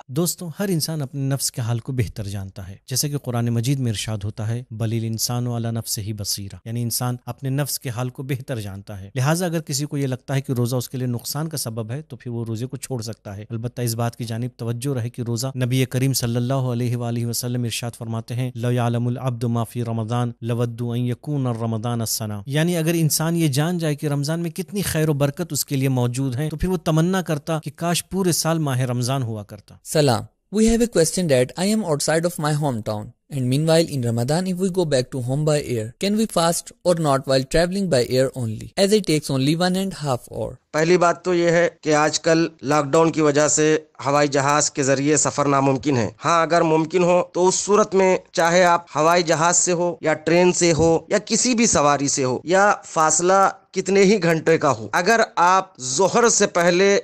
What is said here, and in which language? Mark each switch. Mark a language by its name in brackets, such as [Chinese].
[Urdu] دوستوں، ہر انسان اپنے نفس کے حال کو بہتر جانتا ہے، جیسے کہ قرآن مجید میں ارشاد ہوتا ہے، [Arabic] بل الانسان علی نفسہ بصیرہ، [Urdu] یعنی انسان اپنے نفس کے حال کو بہتر جانتا ہے، لہٰذا اگر کسی کو یہ لگتا ہے کہ روزہ اس کے لیے نقصان کا سبب ہے تو پھر وہ روزے کو چھوڑ سکتا ہے۔ البتہ اس بات کی جانب توجہ رہے کہ روزہ نبی کریم صلی اللہ علیہ وآلہ وسلم ارشاد فرماتے ہیں، [Arabic] لو یعلم العبد ما فی رمضان لودوا ان یکون رمضان السنہ، [Urdu] یعنی اگر انسان یہ جان جائے کہ رمضان میں کتنی خیر و برکت اس کے لیے موجود ہے تو پھر وہ تمنا کرتا کہ کاش پورے سال ماہ رمضان ہوا کرتا۔ سلام. [English] We have a question that I am outside of my hometown, and meanwhile in Ramadan if we go back to home by air, can we fast or not while traveling by air only, as it takes only 1.5 hour? [Urdu] پہلی بات تو یہ ہے کہ آج کل lock down کی وجہ سے ہوائی جہاز کے ذریعے سفر ناممکن ہے۔ ہاں، اگر ممکن ہو تو اس صورت میں چاہے آپ ہوائی جہاز سے ہو یا ٹرین سے ہو یا کسی بھی سواری سے ہو، یا فاصلہ کتنے ہی گھنٹے کا ہو، اگر آپ ظہر سے پہلے